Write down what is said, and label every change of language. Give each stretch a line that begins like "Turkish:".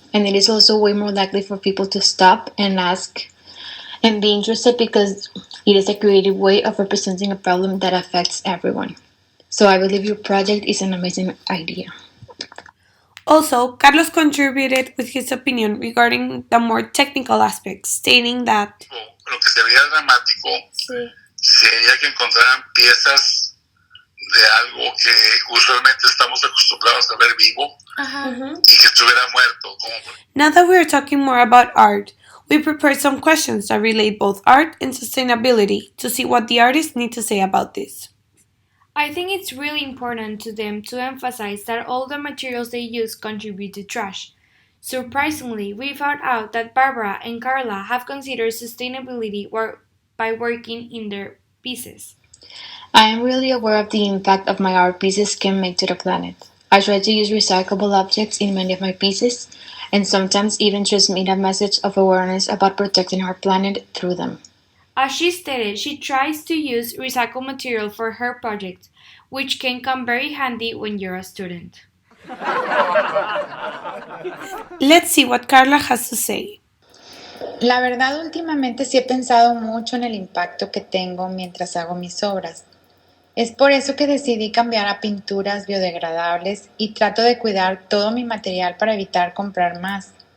English: And it is also way more likely for people to stop and ask and be interested because it is a creative way of representing a problem that affects everyone. So I believe your project is an amazing idea. Also, Carlos contributed with his opinion regarding the more technical aspects, stating that
Spanish: Lo que sería dramático sería que encontraran piezas de algo que usualmente estamos acostumbrados a ver vivo y que estuviera muerto.
English: now that we are talking more about art, we prepared some questions that relate both art and sustainability to see what the artists need to say about this. I think it's really important to them to emphasize that all the materials they use contribute to trash. Surprisingly, we found out that Barbara and Carla have considered sustainability by working in their pieces. I am really aware of the impact of my art pieces can make to the planet. I try to use recyclable objects in many of my pieces, and sometimes even transmit a message of awareness about protecting our planet through them. As she stated, she tries to use recycled material for her projects, which can come very handy when you're a student. Let's see what Carla has to say.
Spanish: La verdad, últimamente sí he pensado mucho en el impacto que tengo mientras hago mis obras. Es por eso que decidí cambiar a pinturas biodegradables y trato de cuidar todo mi material para evitar comprar más.